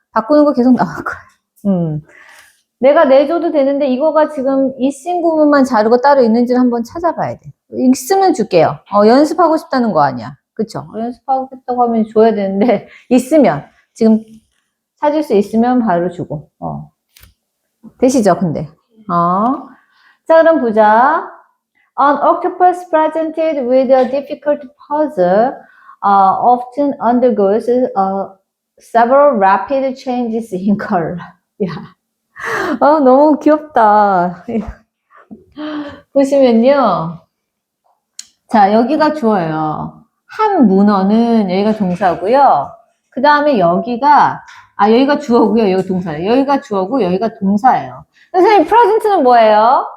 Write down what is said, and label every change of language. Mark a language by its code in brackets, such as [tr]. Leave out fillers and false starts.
[ko] 바꾸는 거 계속 나올 거야. 내가 내줘도 되는데 이거가 지금 이 신구문만 자르고 따로 있는지를 한번 찾아봐야 돼. 있으면 줄게요. 연습하고 싶다는 거 아니야. 그쵸? 연습하고 싶다고 하면 줘야 되는데 있으면 지금 찾을 수 있으면 바로 주고. 되시죠? 근데. 자, 그럼 보자. [en] An octopus presented with a difficult puzzle often undergoes several rapid changes in color. [ko] 야, 너무 귀엽다. 보시면요. 자, 여기가 주어요. 한 문어는 여기가 동사고요. 그 다음에 여기가 주어고요. 여기가 동사예요. 여기가 주어고 여기가 동사예요. 선생님, 프레젠트는 뭐예요?